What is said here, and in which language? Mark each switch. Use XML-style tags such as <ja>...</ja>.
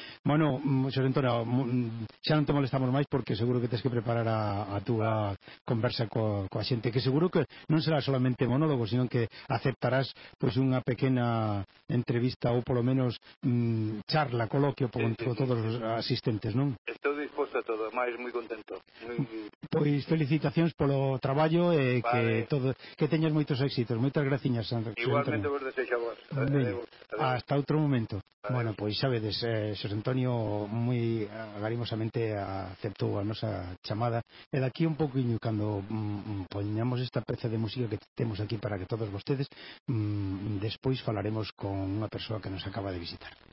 <gl>Bueno, Xosé Antonio, xa non te molestamos máis porque seguro que tens que preparar a túa conversa coa xente, que seguro que non será solamente monólogo, sino que aceptarás pues unha pequena entrevista ou polo menos charla, coloquio con todos os asistentes, non? Estou disposto a todo, máis moi contento. Pois felicitacións polo traballo e vale. Que todo, que teñas moitos éxitos. Moitas graciñas, Xosé Antonio.</gl> <es>Bueno, adiós. Hasta otro momento. Adiós.</es> <gl>Bueno, pues sabedes, Xosé Antonio muy agarimosamente aceptó a nosa chamada. E de aquí un poquinho, cando poñamos esta peza de música que temos aquí para que todos vostedes, despois falaremos con unha persoa que nos acaba de visitar.</gl>